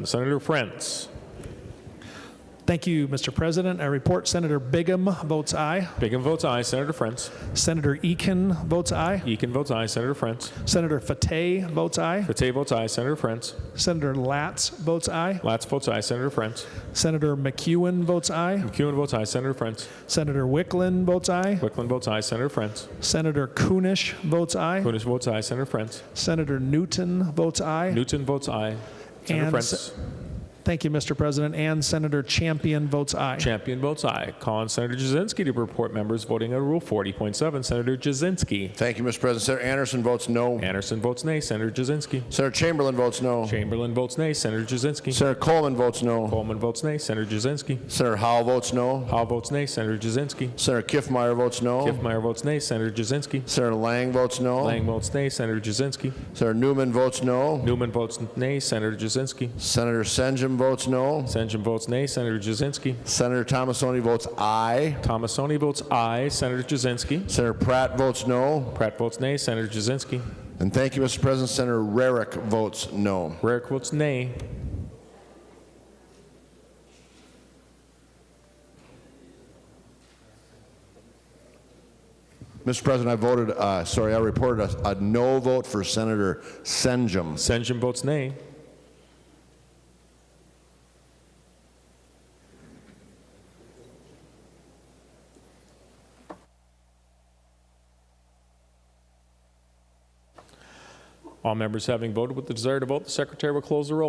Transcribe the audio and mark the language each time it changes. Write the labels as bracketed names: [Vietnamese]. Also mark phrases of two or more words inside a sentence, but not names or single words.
[English] Senator Frentz. Thank you, Mr. President. I report Senator Bigham votes aye. Bigham votes aye. Senator Frentz. Senator Eakin votes aye. Eakin votes aye. Senator Frentz. Senator Fateh votes aye. Fateh votes aye. Senator Frentz. Senator Latz votes aye. Latz votes aye. Senator Frentz. Senator McEwen votes aye. McEwen votes aye. Senator Frentz. Senator Wicklund votes aye. Wicklund votes aye. Senator Frentz. Senator Kunish votes aye. Kunish votes aye. Senator Frentz. Senator Newton votes aye. Newton votes aye. Senator And Frentz. Thank you, Mr. President. And Senator Champion votes aye. Champion votes aye. Call on Senator Jasinski to report members voting under Rule 40.7. Senator Jasinski. Thank you, Mr. President. Senator Anderson votes no. Anderson votes nay. Senator Jasinski. Senator Chamberlain votes no. Chamberlain votes nay. Senator Jasinski. Senator Coleman votes no. Coleman votes nay. Senator Jasinski. Senator Howell votes no. Howell votes nay. Senator Jasinski. Senator Kiffmeyer votes no. Kiffmeyer votes nay. Senator Jasinski. Senator Lang votes no. Lang votes nay. Senator Jasinski. Senator Newman votes no. Newman votes nay. Senator Jasinski. Senator Senjum votes no. Senjum votes nay. Senator Jasinski. Senator Tomasoni votes aye. Tomasoni votes aye. Senator Jasinski. Senator Pratt votes no. Pratt votes nay. Senator Jasinski. And thank you, Mr. President. Senator Rarick votes no. Rarick votes nay. Mr. President, I reported a no vote for Senator Senjum. Senjum votes nay. All members having voted with the desire to vote, the Secretary will close the roll.